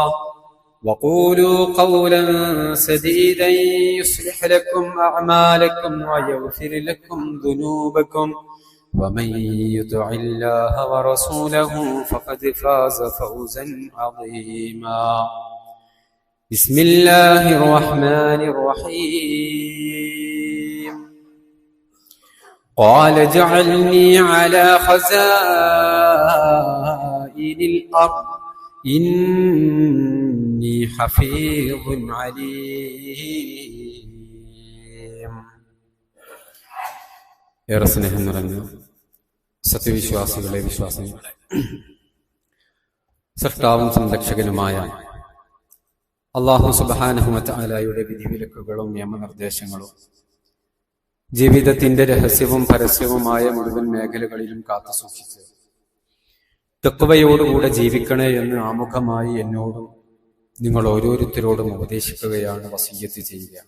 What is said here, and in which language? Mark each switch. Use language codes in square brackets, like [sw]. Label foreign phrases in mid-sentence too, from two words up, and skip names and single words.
[ar] وقولوا قولا سديدا يصلح لكم أعمالكم ويغفر لكم ذنوبكم ومن يطع الله ورسوله فقد فاز فوزا عظيما بسم الله الرحمن الرحيم قال اجعلني على خزائن الأرض إني حفيظ عليم [ml] ഏറെ സ്നേഹം നിറഞ്ഞ സത്യവിശ്വാസികളെ വിശ്വാസികളെ, സൃഷ്ടാവും സംരക്ഷകനുമായ അല്ലാഹു [ar] سبحانه وتعالى [ml] വിധിവിലക്കുകളും നിയമനിർദ്ദേശങ്ങളും ജീവിതത്തിന്റെ രഹസ്യവും പരസ്യവുമായ മുഴുവൻ മേഖലകളിലും കാത്തുസൂക്ഷിച്ച് തഖ്വയോടുകൂടെ ജീവിക്കണേ എന്ന് ആമുഖമായി എന്നോടും നിങ്ങൾ ഓരോരുത്തരോടും ഉപദേശിക്കുകയാണ്, വസിയ്യത്ത് ചെയ്യുകയാണ്.